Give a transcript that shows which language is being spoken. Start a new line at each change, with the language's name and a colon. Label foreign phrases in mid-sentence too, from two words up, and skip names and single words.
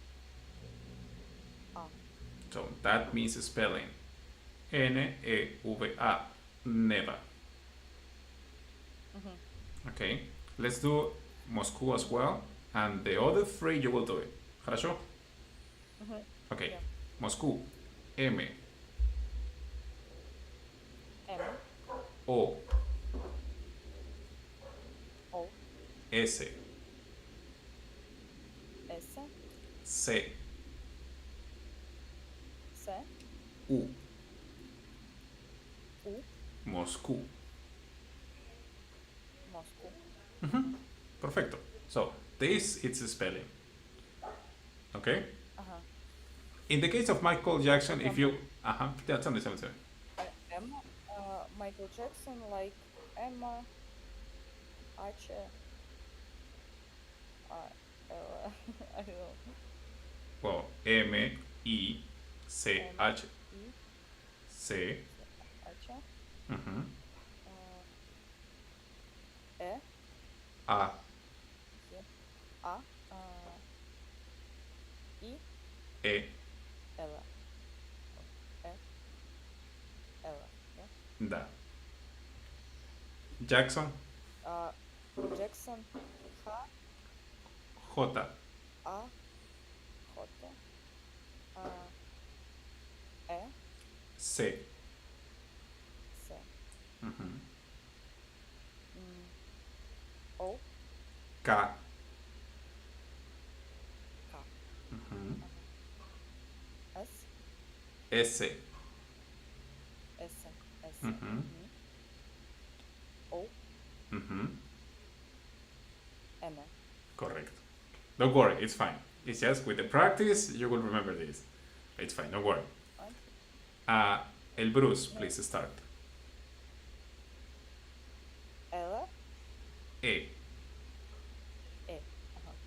English: A. So that means spelling N-E-V-A. Never. Mm-hmm. Okay, let's do Moscow as well. And the other three you will do it.
Russian: Хорошо?
English: Mm-hmm. Okay, Yeah. Moscow. M. M, O. O, S. S, C. S, U. U, Moscow. Moscow. Perfecto. So this is spelling. Okay. Uh-huh. In the case of Michael So, for Jackson, if you example, yeah, tell me. M, Michael Jackson, like Emma, H, L, I don't know. Well, C M, H E, C. H, Mhm. uh, E, A. yeah, A, I, E. L, or E, L, yeah. Da. Jackson. Uh, Jackson, H, J. A, J, uh, E, C. C, Mhm. mm, O, K. K, Mhm. uh-huh. S, S. S, S, Mhm. mm-hmm. O, Mhm. M. Correct. Don't worry, it's fine. It's just with the practice you will remember this. It's fine, don't worry. Right? Uh, El Bruce, No, please start. L, E. E.